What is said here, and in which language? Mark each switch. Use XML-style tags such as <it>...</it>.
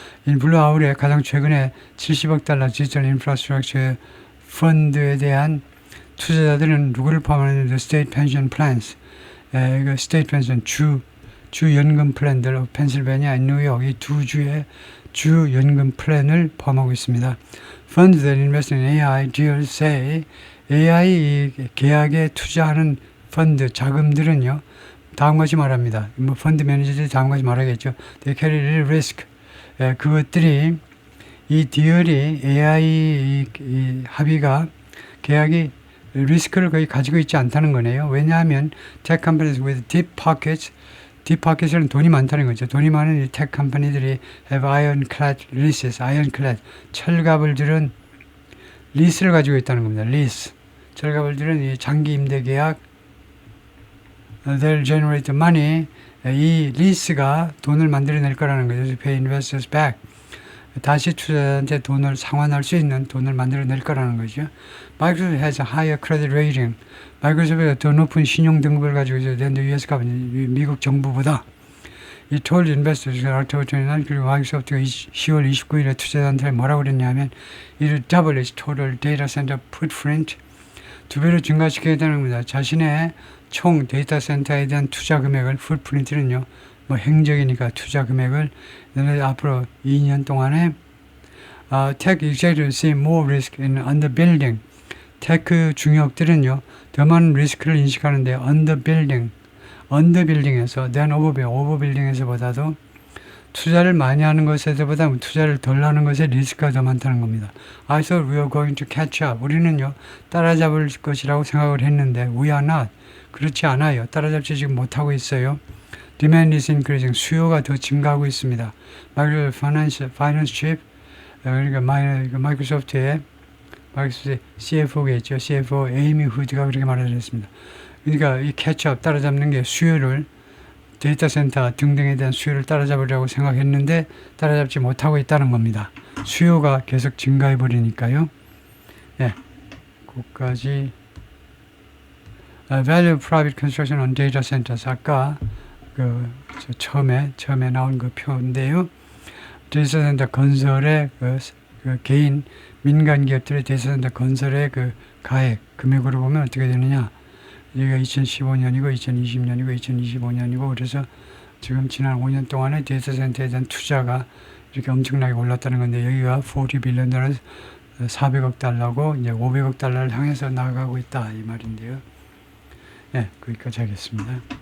<ko>이 블루 아울의 가장 최근에 70억 달러 디지털 인프라스트럭처 펀드에 대한 투자자들은 누구를 포함하는 State Pension Plans, State Pension 주 연금 플랜들, 펜실베니아, 뉴욕, 이 두 주의 주 연금 플랜을 포함하고 있습니다.</ko> <en>Funds that invest in AI deals say,</en> <ko>AI 계약에 투자하는 펀드 자금들은요, 다음같이 말합니다. 펀드 매니저들이 다음같이 말하겠죠.</ko> <en>They carry little risk.</en> <ko>그것들이, 이 디얼이, AI 이 합의가, 계약이 리스크를 거의 가지고 있지 않다는 거네요. 왜냐하면</ko> <en>tech companies with deep pockets,</en> <ko>deep pockets는 돈이 많다는 거죠. 돈이 많은 이 tech 컴퍼니들이</ko> <en>have ironclad leases,</en> <ko>ironclad, 철갑을 들은 리스를 가지고 있다는 겁니다. 리스, 철갑을 들은 이 장기 임대 계약,</ko> <en>they'll generate money,</en> <ko>이 리스가 돈을 만들어낼 거라는 거죠.</ko> <en>Pay investors back.</en> <ko>다시 투자자한테 돈을 상환할 수 있는 돈을 만들어낼 거라는 거죠.</ko> <en>Microsoft has a higher credit rating.</en> <ko>마이크로소프트가 더 높은 신용 등급을 가지고 있어요.</ko> <en>than the US government,</en> <ko>미국 정부보다.</ko> <en>It told investors, October 29,</en> <ko>그리고 마이크로소프트가 10월 29일에 투자자한테 뭐라고 그랬냐면,</ko> <en>it will double its total data center footprint.</en> <ko>2배로 증가시키겠다는 겁니다. 자신의 총 데이터 센터에 대한 투자 금액을, footprint는요, 뭐 행적이니까 투자 금액을 앞으로 2년 동안에</ko> <en>tech executives see more risk in underbuilding.</en> <ko>테크 중역들은요, 더 많은 리스크를 인식하는데 underbuilding에서</ko> <en>than</en> <ko>overbuilding에서보다도 투자를 많이 하는 것에서보다 투자를 덜 하는 것에 리스크가 더 많다는 겁니다.</ko> <en>I thought we were going to catch up.</en> <ko>우리는요, 따라잡을 것이라고 생각을 했는데</ko> <en>we are not.</en> <ko>그렇지 않아요. 따라잡지 지금 못하고 있어요.</ko> <en>demand is increasing.</en> <ko>수요가 더 증가하고 있습니다.</ko> <en>Finance Chief,</en> <ko>그러니까 마이크로소프트의 CFO겠죠. CFO 에이미 후드가 그렇게 말했습니다. 그러니까 이 캐치업 따라잡는 게 수요를 데이터 센터 등등에 대한 수요를 따라잡으려고 생각했는데 따라잡지 못하고 있다는 겁니다. 수요가 계속 증가해 버리니까요. 예, 거기까지.</ko> <en>Value of private construction on data centers.</en> <ko>아까 처음에 나온 그 표인데요. 데이터 센터 건설의 그 개인 민간 기업들의 데이터 센터 건설의 그 가액 금액으로 보면 어떻게 되느냐? 여기가 2015년이고 2020년이고 2025년이고 그래서 지금 지난 5년 동안에 데이터 센터에 대한 투자가 이렇게 엄청나게 올랐다는 건데 여기가 40 빌리언 달러 400억 달러고 이제 500억 달러를 향해서 나아가고 있다 이 말인데요. 네, 거기까지 하겠습니다.</ko>